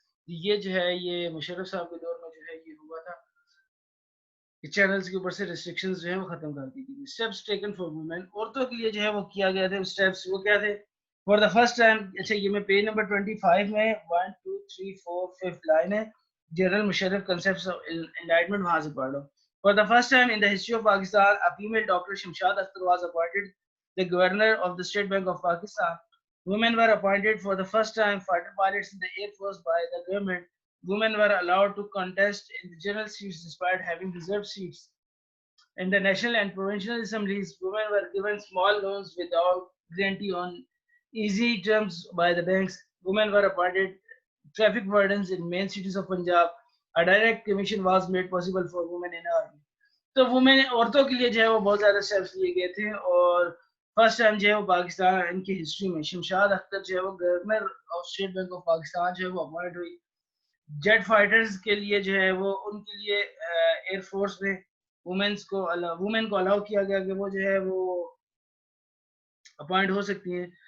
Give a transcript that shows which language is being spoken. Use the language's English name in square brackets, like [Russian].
[Urdu] یہ جو ہے یہ مشرف صاحب کے دور میں جو ہے یہ ہوا تھا کہ چینلز کے اوپر سے ریسٹرکشنز جو ہے وہ ختم کر دی گئی. [English] steps taken for women [Urdu] عورتوں کے لیے جو ہے وہ کیا گیا تھا اسٹیپس وہ کیا تھے [English] For the first time. [Urdu] اچھا یہ میں پیج نمبر 25 میں 1 2 3 4 5 لائن ہے general Musharraf [English] concepts of enlightenment [Urdu] وہاں سے پڑھ لو. [English] For the first time in the history of Pakistan, a female doctor Shamshad Akhtar was appointed the governor of the State Bank of Pakistan. Women were appointed for the first time fighter pilots in the Air Force by the government. Women were allowed to contest in the general seats despite having reserved seats. In the national and provincial assemblies, women were given small loans without guarantee on easy terms by the banks. Women were appointed traffic wardens in main cities of Punjab. A direct commission was made possible for women in army. [Urdu] تو women عورتوں کے لیے جو ہے وہ بہت زیادہ steps لیے گئے تھے اور فرسٹ ٹائم جو ہے وہ پاکستان کی ہسٹری میں شمشاد اختر جو ہے وہ governor of state bank of Pakistan جو ہے وہ اپوائنٹ ہوئی. جیٹ فائٹرز کے لیے جو ہے وہ ان کے لیے ایئر فورس میں وومن کو الاؤ کیا گیا کہ وہ جو ہے وہ اپوائنٹ ہو سکتی ہیں.